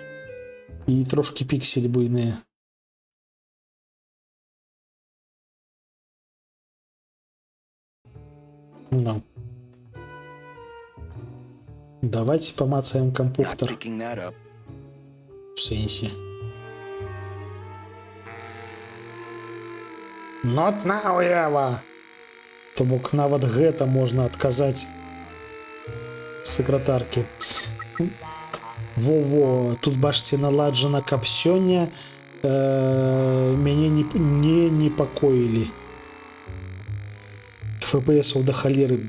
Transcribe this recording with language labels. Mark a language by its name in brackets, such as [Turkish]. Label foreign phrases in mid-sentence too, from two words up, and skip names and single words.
[Belarusian] І трошки пікселі буйныя. Ну. Давайте памацаем кампухтар. В сэнсе. [English] Not now, Ева! [Belarusian] То бок нават гэта можна адказаць сакратаркі. Во-во, тут бачыце наладжана, каб сёння мяне не непакоілі. ФПС-аў да халеры.